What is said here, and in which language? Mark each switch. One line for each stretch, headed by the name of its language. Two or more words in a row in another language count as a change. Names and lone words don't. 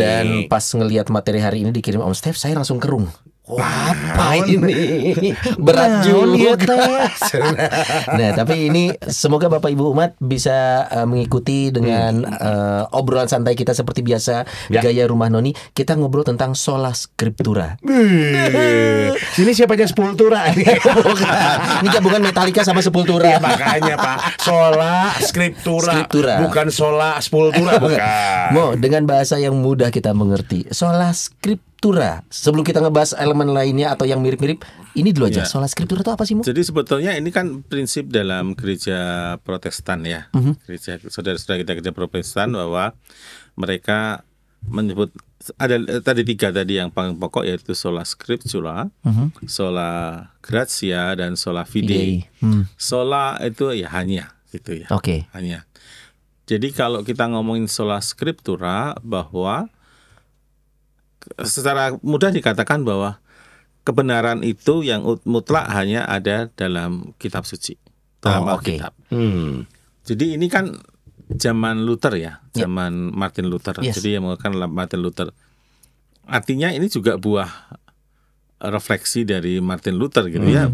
Indonesian: Dan pas ngelihat materi hari ini dikirim Om Steph, saya langsung kerung. Apa ini? Berat juga. Nah, tapi ini semoga Bapak Ibu umat bisa mengikuti dengan obrolan santai kita seperti biasa, gaya rumah Noni. Kita ngobrol tentang
Latin: sola scriptura.
Indonesian: Sini siapanya Sepultura? Ini gabungan Metallica sama Sepultura. Ya, makanya Pak,
Latin: sola scriptura.
Indonesian: Bukan sola Sepultura, bukan. Dengan bahasa yang mudah kita mengerti.
Latin: Sola scriptura.
Indonesian: Sebelum kita ngebahas elemen lainnya atau yang mirip-mirip, ini dulu aja.
Latin: Sola scriptura
Indonesian: itu apa sih, Mu? Jadi sebetulnya ini kan prinsip dalam gereja Protestan ya. Gereja saudara-saudara kita gereja Protestan, bahwa mereka menyebut ada tadi 3 tadi yang paling pokok, yaitu
Latin: sola scriptura, sola gratia,
Indonesian: dan
Latin: sola fide.
Indonesian: Sola itu ya hanya gitu ya. Hanya. Jadi kalau kita ngomongin
Latin: sola scriptura,
Indonesian: bahwa secara mudah dikatakan bahwa kebenaran itu yang mutlak hanya ada dalam kitab suci, dalam Alkitab. Jadi ini kan zaman Luther ya, zaman Martin Luther. Jadi yang mengatakan Martin Luther. Artinya ini juga buah refleksi dari Martin Luther gitu ya.